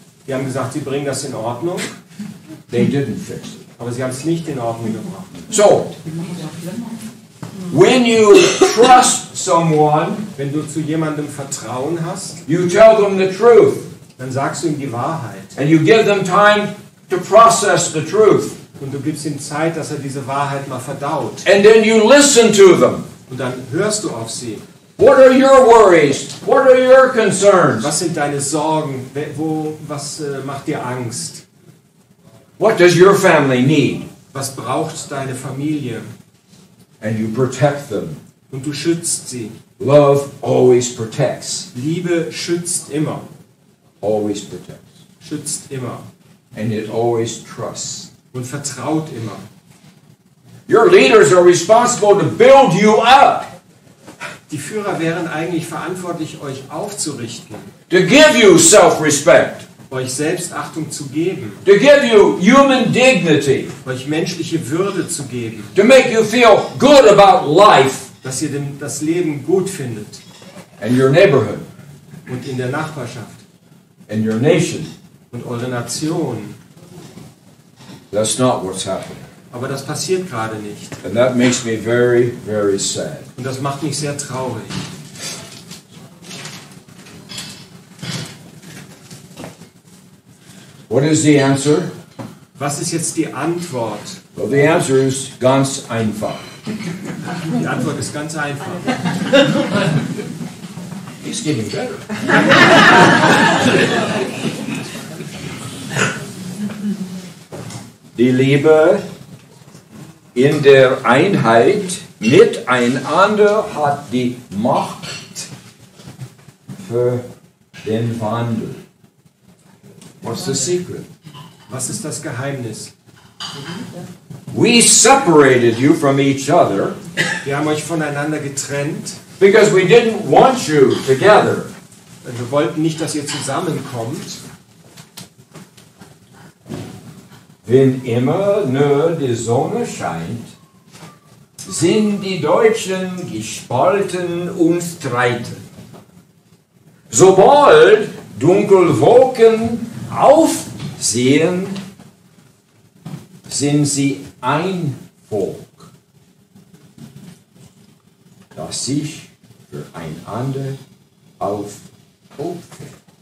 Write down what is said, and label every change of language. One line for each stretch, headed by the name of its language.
German: Die haben gesagt, sie bringen das in Ordnung,
English: They didn't fix it.
German: aber sie haben es nicht in Ordnung gebracht.
English: So, when you trust someone,
German: Wenn du zu jemandem Vertrauen hast,
English: you tell them the truth.
German: dann sagst du ihm die Wahrheit.
English: And you give them time to process the truth.
German: Und du gibst ihm Zeit, dass er diese Wahrheit mal verdaut.
English: And then you listen to them.
German: Und dann hörst du auf sie.
English: What are your worries? What are your concerns?
German: Was sind deine Sorgen? Was macht dir Angst?
English: What does your family need?
German: Was braucht deine Familie?
English: And you protect them.
German: Und du schützt sie.
English: Love always protects.
German: Liebe schützt immer.
English: Always protects.
German: Schützt immer.
English: And it always trusts.
German: Und vertraut immer.
English: Your leaders are responsible to build you up.
German: Die Führer wären eigentlich verantwortlich, euch aufzurichten.
English: To give you self-respect.
German: Euch Selbstachtung zu geben.
English: To give you human dignity.
German: Euch menschliche Würde zu geben.
English: To make you feel good about life.
German: Dass ihr das Leben gut findet.
English: And your neighborhood.
German: Und in der Nachbarschaft.
English: And your nation.
German: Und eure Nation.
English: That's not what's happening.
German: Aber das passiert gerade nicht.
English: And that makes me very, very sad.
German: Und das macht mich sehr traurig.
English: What is the answer?
German: Was ist jetzt die Antwort?
English: Well, the answer is
German: ganz einfach. Die Antwort ist ganz einfach.
English: He's getting better.
German: Die Liebe in der Einheit miteinander hat die Macht für den Wandel.
English: What's the secret?
German: Was ist das Geheimnis?
English: We separated you from each other
German: Wir haben euch voneinander getrennt.
English: because we didn't want you together.
German: Wir wollten nicht, dass ihr zusammenkommt. Wenn immer nur die Sonne scheint, sind die Deutschen gespalten und streiten. Sobald Dunkelwolken aufziehen, sind sie ein Volk, das sich füreinander aufopfert.